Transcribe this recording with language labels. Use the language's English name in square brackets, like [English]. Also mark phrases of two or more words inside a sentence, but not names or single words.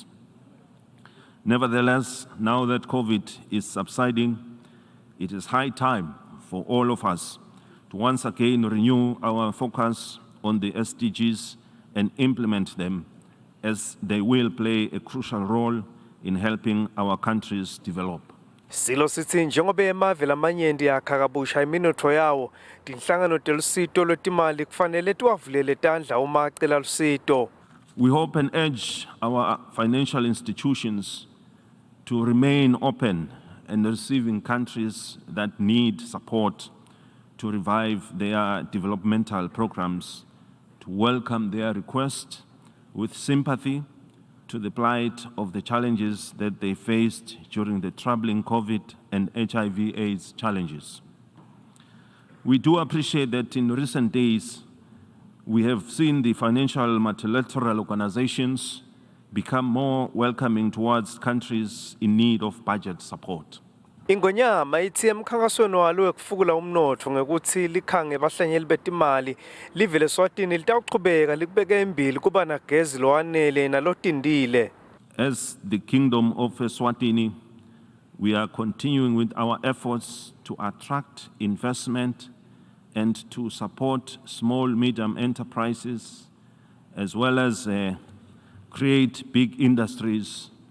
[English] Nevertheless, now that COVID is subsiding, it is high time for all of us to once again renew our focus on the SDGs and implement them, as they will play a crucial role in helping our countries develop. [Swati] Silo sithi njengoba emave lamanyenti yakha kabusha iminotho yawo, tinhlangano telusito lwetimali kufanele tiwavulele tandla uma acela lusito. [English] We hope and urge our financial institutions to remain open and receiving countries that need support to revive their developmental programs, to welcome their request with sympathy to the plight of the challenges that they faced during the troubling COVID and HIV/AIDS challenges. We do appreciate that in recent days, we have seen the financial multilateral organizations become more welcoming towards countries in need of budget support. [Swati] Ingonyama ithi emkhankasweni walo wekufukula umnotho ngekuthi likhange bahlanyeli betimali livele Eswatini litawuchubeka likubeke embili kuba nagezi lowanele nalotindile. [English] As the Kingdom of Eswatini, we are continuing with our efforts to attract investment and to support small, medium enterprises, as well as create big industries,